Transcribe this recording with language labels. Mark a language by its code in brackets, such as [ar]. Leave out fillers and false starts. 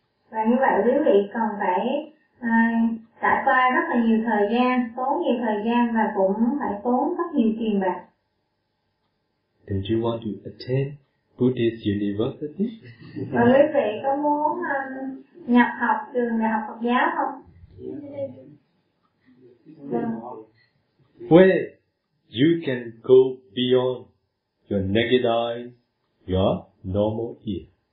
[vi] Và như vậy quý vị cần phải trải qua rất là nhiều thời gian, tốn nhiều thời gian và cũng phải tốn rất nhiều tiền bạc. [en] Don't you want to attend Buddhist University? [vi] Và quý vị có muốn nhập học trường đại học Phật giáo không? [en] Where you can go beyond your naked eye, your normal ear.